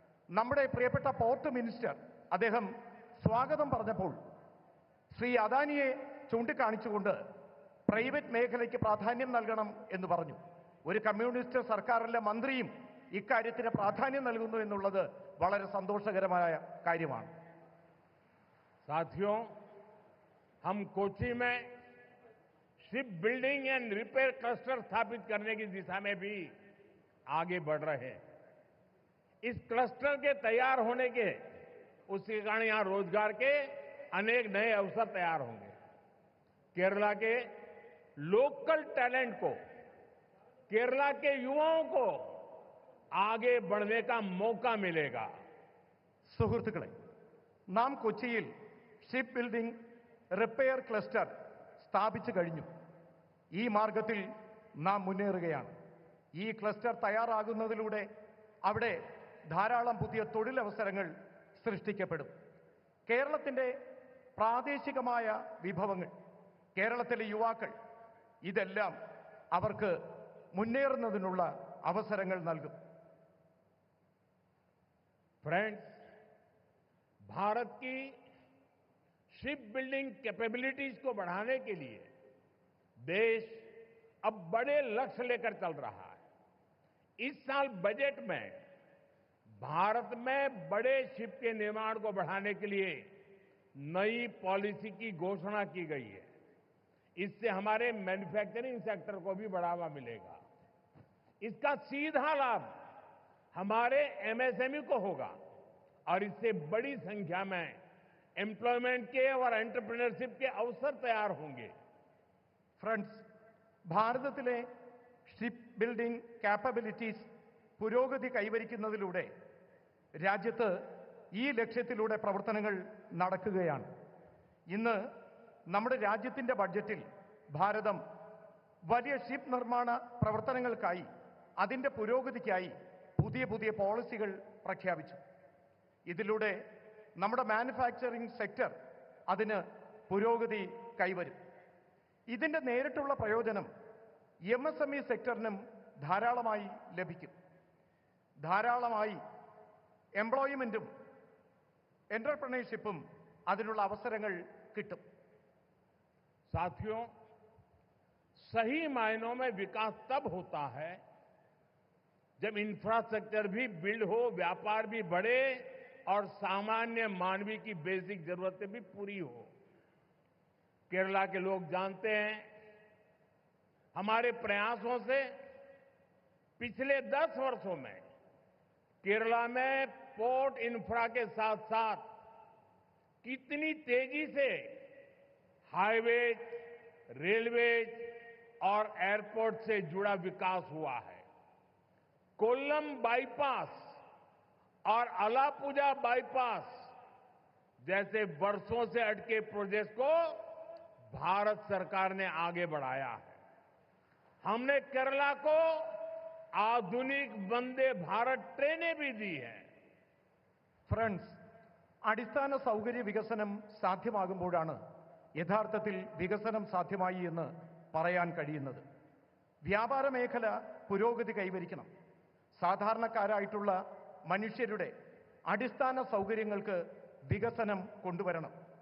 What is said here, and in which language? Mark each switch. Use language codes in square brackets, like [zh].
[ml] നമ്മുടെ പ്രിയപ്പെട്ട port minister അദ്ദേഹം സ്വാഗതം പറഞ്ഞപ്പോൾ ശ്രീ അദാനിയെ ചൂണ്ടിക്കാണിച്ചുകൊണ്ട് പ്രൈവറ്റ് മേഖലയ്ക്ക് പ്രാധാന്യം നൽകണം എന്ന് പറഞ്ഞു. ഒരു കമ്മ്യൂണിസ്റ്റ് സർക്കാരിലെ മന്ത്രിയും ഇക്കാര്യത്തിന് പ്രാധാന്യം നൽകുന്നു എന്നുള്ളത് വളരെ സന്തോഷകരമായ കാര്യമാണ്. [hi] साथियों, हम कोच्चि में ship building and repair cluster स्थापित करने की दिशा में भी आगे बढ़ रहे हैं. इस क्लस्टर के तैयार होने के उसके कारण यहां रोजगार के अनेक नए अवसर तैयार होंगे। केरला के लोकल टैलेंट को, केरला के युवाओं को आगे बढ़ने का मौका मिलेगा। [ml] സുഹൃത്തുക്കളെ, നാം കൊച്ചിയിൽ ഷിപ്പ് ബിൽഡിംഗ് റിപ്പയർ ക്ലസ്റ്റർ സ്ഥാപിച്ചു കഴിഞ്ഞു. ഈ മാർഗത്തിൽ നാം മുന്നേറുകയാണ്. ഈ ക്ലസ്റ്റർ തയ്യാറാകുന്നതിലൂടെ അവിടെ ധാരാളം പുതിയ തൊഴിലവസരങ്ങൾ സൃഷ്ടിക്കപ്പെടും. കേരളത്തിൻ്റെ പ്രാദേശികമായ വിഭവങ്ങൾ, കേരളത്തിലെ യുവാക്കൾ, ഇതെല്ലാം അവർക്ക് മുന്നേറുന്നതിനുള്ള അവസരങ്ങൾ നൽകും. [hi] फ्रेंड्स, भारत की शिप बिल्डिंग कैपेबिलिटीज को बढ़ाने के लिए देश अब बड़े लक्ष्य लेकर चल रहा है। इस साल बजट में भारत में बड़े शिप के निर्माण को बढ़ाने के लिए नई पॉलिसी की घोषणा की गई है। इससे हमारे मैन्युफैक्चरिंग सेक्टर को भी बढ़ावा मिलेगा। इसका सीधा लाभ हमारे एमएसएमई को होगा और इससे बड़ी संख्या में एम्प्लॉयमेंट के और एंटरप्रेन्योरशिप के अवसर तैयार होंगे। [ml] ഫ്രണ്ട്സ്, ഭാരതത്തിലെ ഷിപ്പ് ബിൽഡിംഗ് കാപ്പബിലിറ്റീസ് പുരോഗതി കൈവരിക്കുന്നതിലൂടെ രാജ്യത്ത് ഈ ലക്ഷ്യത്തിലൂടെ പ്രവർത്തനങ്ങൾ നടക്കുകയാണ്. ഇന്ന് നമ്മുടെ രാജ്യത്തിൻ്റെ ബഡ്ജറ്റിൽ ഭാരതം വലിയ ഷിപ്പ് നിർമ്മാണ പ്രവർത്തനങ്ങൾക്കായി, അതിൻ്റെ പുരോഗതിക്കായി പുതിയ പുതിയ പോളിസികൾ പ്രഖ്യാപിച്ചു. ഇതിലൂടെ നമ്മുടെ മാനുഫാക്ചറിംഗ് സെക്ടർ അതിന് പുരോഗതി കൈവരും. ഇതിൻ്റെ നേരിട്ടുള്ള പ്രയോജനം MSME സെക്ടറിനും ധാരാളമായി ലഭിക്കും. ധാരാളമായി എംപ്ലോയ്മെന്റും എന്റർപ്രണർഷിപ്പും അതിനുള്ള അവസരങ്ങൾ കിട്ടും. [hi] साथियों, सही मायनों में विकास तब होता है जब इंफ्रास्ट्रक्चर भी बिल्ड हो, व्यापार भी बढ़े और सामान्य मानवीय की बेसिक जरूरतें भी पूरी हो। केरला के लोग जानते हैं, हमारे प्रयासों से पिछले 10 वर्षों में केरला में पोर्ट इंफ्रा के साथ साथ कितनी तेजी से हाईवेज, रेलवेज और एयरपोर्ट से जुड़ा विकास हुआ है। कोल्लम बाईपास और अलापुजा बाईपास जैसे वर्षों से अटके प्रोजेक्ट को भारत सरकार ने आगे बढ़ाया है। हमने केरला को आधुनिक वंदे भारत ट्रेनें भी दी हैं। [ml] ഫ്രണ്ട്സ്, അടിസ്ഥാന സൗകര്യ വികസനം സാധ്യമാകുമ്പോഴാണ് യഥാർത്ഥത്തിൽ വികസനം സാധ്യമായി എന്ന് പറയാൻ കഴിയുന്നത്. വ്യാപാര മേഖല പുരോഗതി കൈവരിക്കണം. സാധാരണക്കാരായിട്ടുള്ള മനുഷ്യരുടെ അടിസ്ഥാന സൗകര്യങ്ങൾക്ക് വികസനം കൊണ്ടുവരണം.